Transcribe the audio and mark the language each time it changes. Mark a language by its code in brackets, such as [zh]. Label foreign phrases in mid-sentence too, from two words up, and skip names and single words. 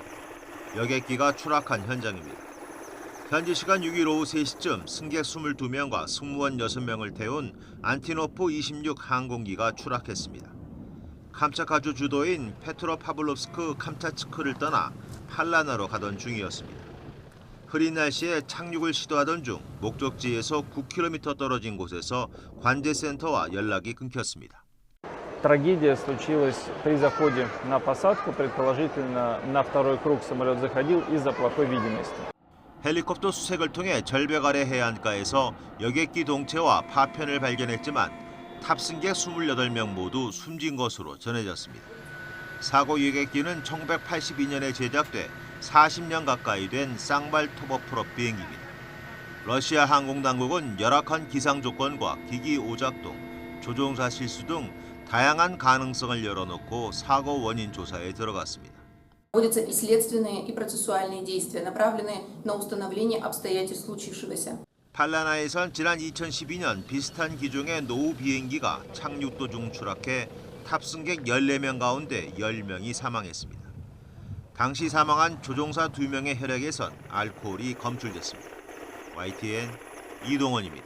[ko] 여객기가 추락한 현장입니다. 현지 시간 6일 오후 3시쯤 승객 22명과 승무원 6명을 태운 안티노프 26 항공기가 추락했습니다. 캄차카주 주도인 페트로파블롭스크 캄차츠크를 떠나 팔라나로 가던 중이었습니다. 흐린 날씨에 착륙을 시도하던 중 목적지에서 9km 떨어진 곳에서 관제센터와 연락이 끊겼습니다. [ru] Трагедия случилась при заходе на посадку. Предположительно, на второй круг самолет заходил из-за плохой видимости. [ko] 헬리콥터 수색을 통해 절벽 아래 해안가에서 여객기 동체와 파편을 발견했지만 탑승객 28명 모두 숨진 것으로 전해졌습니다. 사고 여객기는 1982년에 제작돼 40년 가까이 된 쌍발 토버프롭 비행기입니다. 러시아 항공당국은 열악한 기상 조건과 기기 오작동, 조종사 실수 등 다양한 가능성을 열어놓고 사고 원인 조사에 들어갔습니다. [ru] Проводятся и следственные, и процессуальные действия, направленные на установление обстоятельств случившегося. [ko] 팔라나에선 지난 2012년 비슷한 기종의 노후 비행기가 착륙도 중 추락해 탑승객 14명 가운데 10명이 사망했습니다. 당시 사망한 조종사 2명의 혈액에선 알코올이 검출됐습니다. YTN 이동원입니다.